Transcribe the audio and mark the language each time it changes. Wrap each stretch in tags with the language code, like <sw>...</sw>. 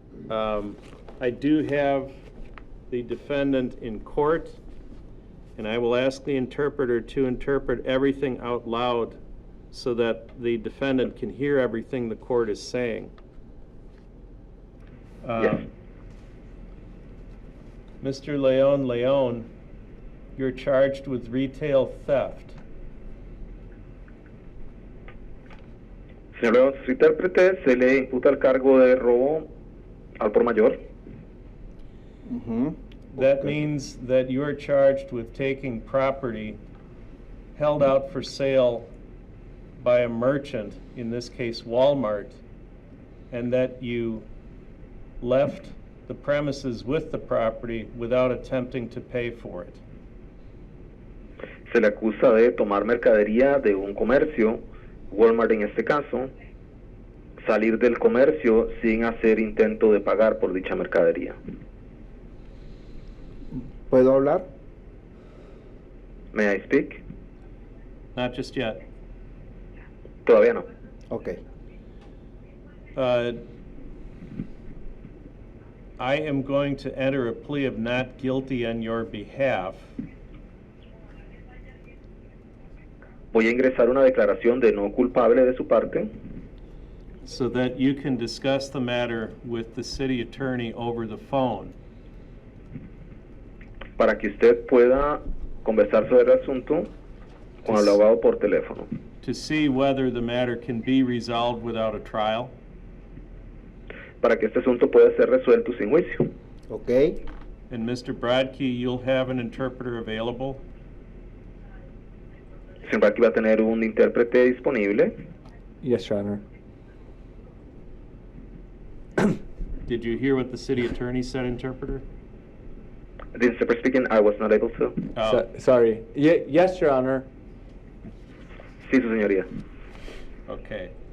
<en>I do have the defendant in court, and I will ask the interpreter to interpret everything out loud so that the defendant can hear everything the court is saying. Yes. Mr. Leon, you're charged with retail theft.</en> <es>Señor León, su intérprete se le imputa el cargo de robo al por mayor. Mm-hmm.</es> <en>That means that you are charged with taking property held out for sale by a merchant, in this case Walmart, and that you left the premises with the property without attempting to pay for it.</en> <es>Se le acusa de tomar mercadería de un comercio, Walmart en este caso, salir del comercio sin hacer intento de pagar por dicha mercadería. ¿Puedo hablar?</es> <en>May I speak? Not just yet.</en> <es>Todavía no.</es> <en>Ok. I am going to enter a plea of not guilty on your behalf.</en> <es>Voy a ingresar una declaración de no culpable de su parte</es> <en>so that you can discuss the matter with the city attorney over the phone.</en> <es>para que usted pueda conversar sobre el asunto con el abogado por teléfono.</es> <en>To see whether the matter can be resolved without a trial.</en> <es>Para que este asunto pueda ser resuelto sin juicio.</es> <en>Ok. And Mr. Brodkey, you'll have an interpreter available?</en> <es>señor Bradkey va a tener un intérprete disponible.</es> <en>Yes, Your Honor. Did you hear what the city attorney said, interpreter? This is Zipper speaking. I was not able to. Oh, Sorry. Yes, Your Honor.</en> <es>Sí, su señoría.</es> <en>okay.</en>